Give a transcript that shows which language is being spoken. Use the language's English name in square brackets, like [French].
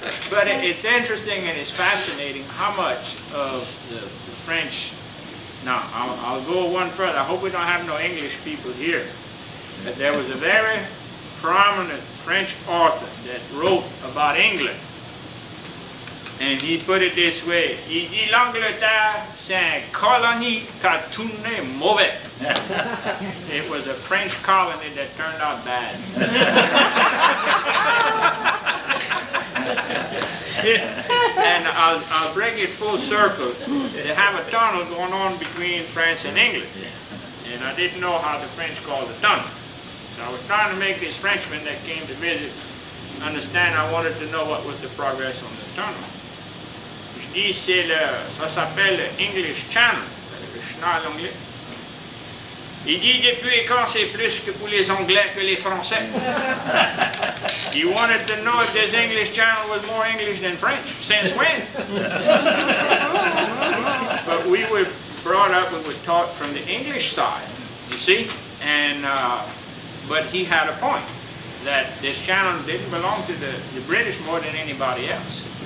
[English] But it's interesting and it's fascinating how much of the French. Now, I'll go one further. I hope we don't have no English people here. But there was a very prominent French author that wrote about England. And he put it this way, [French] il dit l'Angleterre, c'est un colonie qui a tourné mauvais. [English] It was a French colony that turned out bad. And I'll bring it full circle. They have a tunnel going on between France and England. And I didn't know how the French called the tunnel. So I was trying to make this Frenchman that came to visit understand. I wanted to know what was the progress on the tunnel. [French] Je dis, ça s'appelle le English Channel, le canal anglais. Il dit, depuis quand c'est plus que pour les Anglais que les Français? [English] He wanted to know if this English Channel was more English than French. Since when? But we were brought up and were taught from the English side, you see? And, but he had a point, that this channel didn't belong to the British more than anybody else.